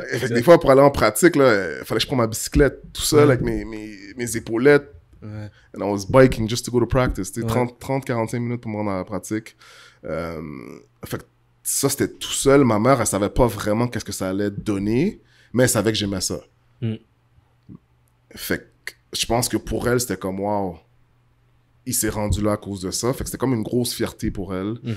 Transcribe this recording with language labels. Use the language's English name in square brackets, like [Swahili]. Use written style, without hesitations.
[French] Des fois, pour aller en pratique, il fallait que je prenne ma bicyclette tout seul avec mes épaulettes. [English] And I was biking just to go to practice. [French] 30-45 minutes pour me rendre à la pratique. Fait que ça, c'était tout seul. Ma mère, elle savait pas vraiment qu'est-ce que ça allait donner. Mais elle savait que j'aimais ça. Fait que je pense que pour elle, c'était comme, wow, il s'est rendu là à cause de ça. Fait que c'était comme une grosse fierté pour elle.